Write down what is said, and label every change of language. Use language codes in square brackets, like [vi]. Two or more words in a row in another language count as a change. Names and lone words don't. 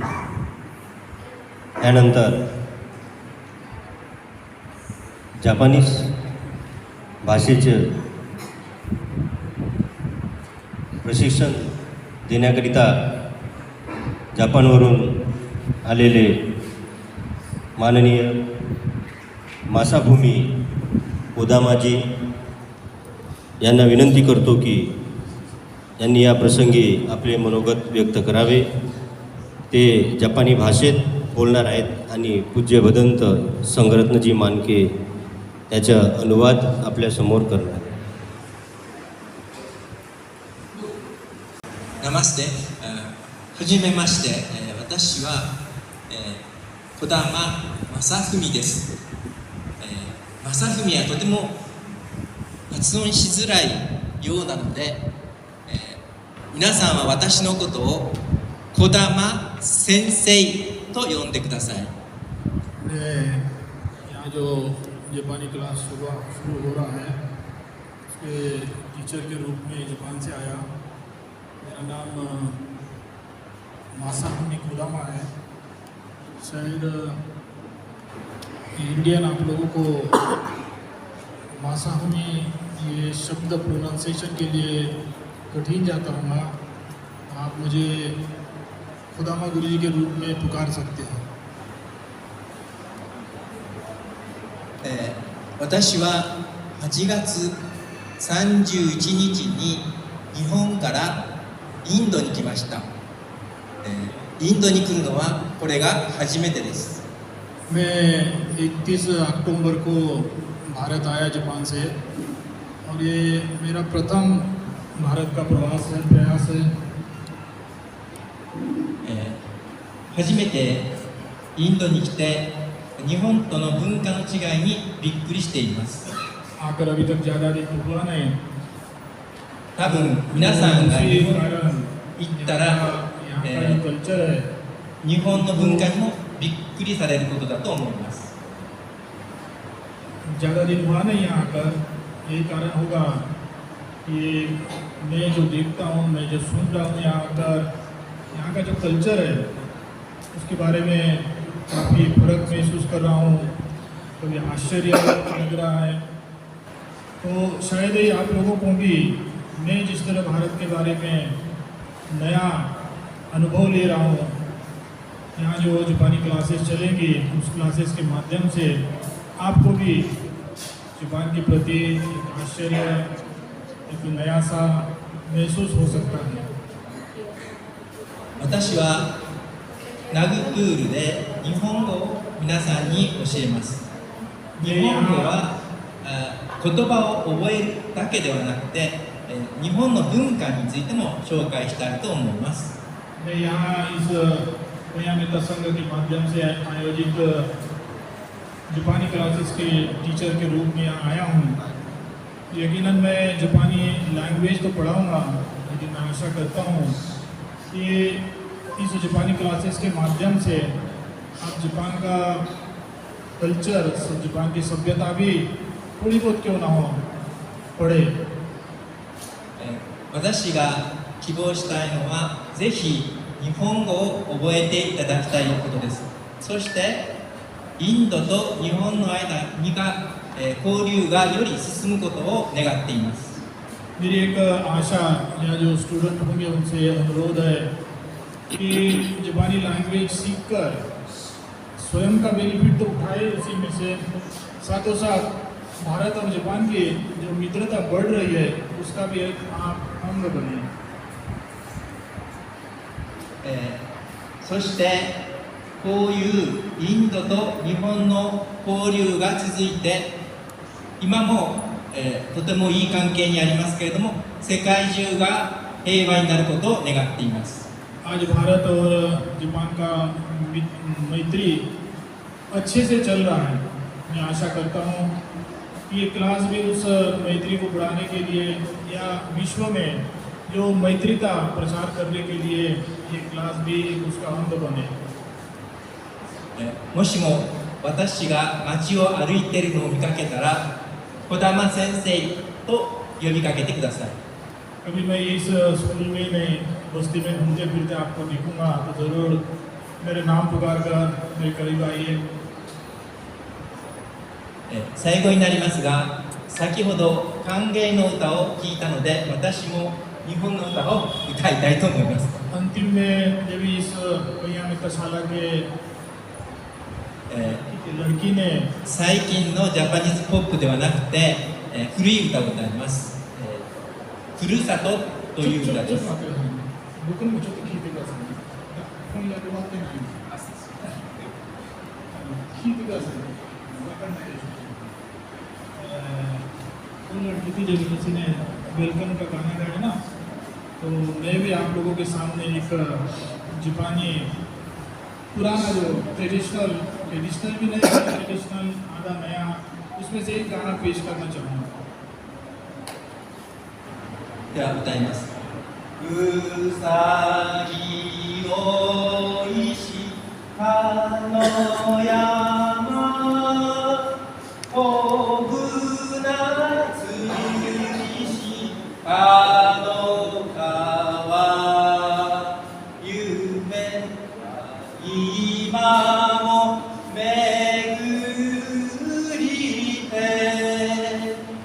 [mr] यानंतर जापानीज भाषेचे प्रशिक्षण देण्याकरिता जापानवरून आलेले माननीय मासाभूमी ओदामाजी यांना विनंती करतो की यांनी या प्रसंगी आपले मनोगत व्यक्त करावे. ते जपानी भाषेत बोलणार आहेत आणि पूज्य भदंत संघरत्नजी मानके त्याचा अनुवाद आपल्यासमोर करणार. [hi] नमस्ते. [ja] はじめまして。私は、児玉正文です。正文はとても発音しづらいようなので、皆さんは私のことを児玉先生と呼んでください。 [hi] यहाँ जो जापानी क्लास शुरू हो रहा है उसके टीचर के रूप में जापान से आया. मेरा नाम मासाफुमी कुदामा है. शायद इंडियन आप लोगों को मासाफुमी ये शब्द प्रोनाउंसिएशन के लिए कठिन जाता होगा. आप मुझे खुदामा गुरुजी के रूप में पुकार सकते हैं. [ja] 私は8月31日に日本からインドに来ました。インドに来るのはこれが初めてです。 [hi] मैं 31 अक्टूबर को भारत आया जापान से और ये मेरा प्रथम भारत का प्रयास है. [ja] 初めてインドに来て日本との文化の違いにびっくりしています。 [hi] आकर अभी तक ज़्यादा दिन हुआ नहीं. [ja] 多分皆さんが日 [hi] इसी [ja] 本 [hi] कारण [ja] に行ったら、 [hi] यहाँ का जो कल्चर है [ja] 日本の文化にもびっくりされることだと思います。 [hi] ज़्यादा दिन हुआ नहीं यहाँ आकर. यही कारण होगा कि मैं जो देखता हूँ, मैं जो सुन रहा हूँ यहाँ आकर, यहाँ का जो कल्चर है उसके बारे में काफ़ी फर्क महसूस कर रहा हूँ. कभी आश्चर्य लग रहा है. तो शायद ही आप लोगों को भी मैं जिस तरह भारत के बारे में नया अनुभव ले रहा हूँ, यहाँ जो जापानी क्लासेस चलेंगी उस क्लासेस के माध्यम से आपको भी जापान के प्रति एक आश्चर्य, एक नया सा महसूस हो सकता है. [ja] 私はナグプールで日本語を皆さんに教えます。日本語は言葉を覚えるだけではなくて日本の文化についても紹介したいと思います。 [hi] मैं यहाँ इस मित्र संघ के माध्यम से आयोजित जापानी क्लासेस के टीचर के रूप में यहाँ आया हूँ. यकीनन मैं जापानी लैंग्वेज तो पढ़ाऊँगा, लेकिन मैं आशा करता हूँ कि इस जापानी क्लासेस के माध्यम से आप जापान का कल्चर, जापान की सभ्यता भी थोड़ी बहुत क्यों ना हो पढ़े. [ja] 私が希望したいのはぜひ日本語を覚えていただきたいことです。そしてインドと日本の間に交流がより進むことを願っています。 [hi] मेरी एक आशा या जो स्टूडेंट होंगे उनसे अनुरोध है कि जापानी लैंग्वेज सीखकर स्वयं का बेनिफिट तो उठाए उसी में से, साथों साथ भारत और जापान की जो मित्रता बढ़ रही है उसका भी एक आप अंग बने. [ja] そしてこういうインドと日本の交流が続いて今も、とてもいい関係にありますけれども世界中が平和になることを願っています。 [hi] आज भारत और जापान का मैत्री अच्छे से चल रहा है. मैं आशा करता हूँ कि ये क्लास भी उस मैत्री को बढ़ाने के लिए या विश्व में जो मैत्रीता प्रचार करने के लिए ये क्लास भी उसका अंग बने. [ja] もしも私が街を歩いているのを見かけたら児玉先生と呼びかけてください。 [hi] कभी मैं इस स्कूल में नहीं बस्ती में घूमते फिरते आपको दिखूंगा तो ज़रूर मेरे नाम पुकार कर मेरे करीब आइए. [ja] 最後になりますが先ほど歓迎の歌を聴いたので私も日本の歌を歌いたいと思います。 [hi] अंतिम में जब इस भैया मित्रशाला के लड़की ने [ja] 最近のジャパニーズポップではなくて、古い歌を歌います。ふるさとという歌です。僕にもちょっと聞いてください。翻訳終わってない。聞いてください。わかんないでしょ。 [hi] उन लड़की थी जब किसी ने वेलकम का गाना गाया ना, तो मैं भी आप लोगों के सामने एक जापानी पुराना जो ट्रेडिशनल भी नहीं, ट्रेडिशनल आधा नया, उसमें से एक गाना पेश करना चाहूँगा. [ja] では歌います。うさぎおいしかの山、こぶなつりしかの川、夢今も巡りて